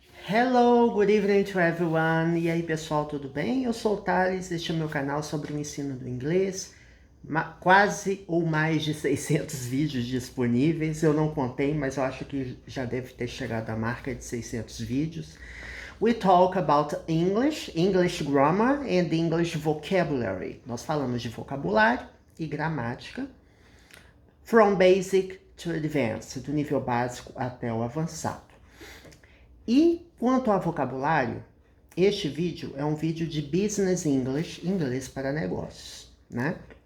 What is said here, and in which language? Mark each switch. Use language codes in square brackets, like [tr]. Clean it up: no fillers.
[en] Hello, good evening to everyone. [pt] E aí, pessoal, tudo bem? Eu sou o Thales, este é o meu canal sobre o ensino do inglês. Quase ou mais de 600 vídeos disponíveis. Eu não contei, mas eu acho que já deve ter chegado à marca de 600 vídeos. [en] We talk about English, English grammar and English vocabulary. [pt] Nós falamos de vocabulário e gramática. [en] From basic to advanced, [pt] do nível básico até o avançado. E quanto ao vocabulário, este vídeo é um vídeo de Business English, inglês para negócios, né?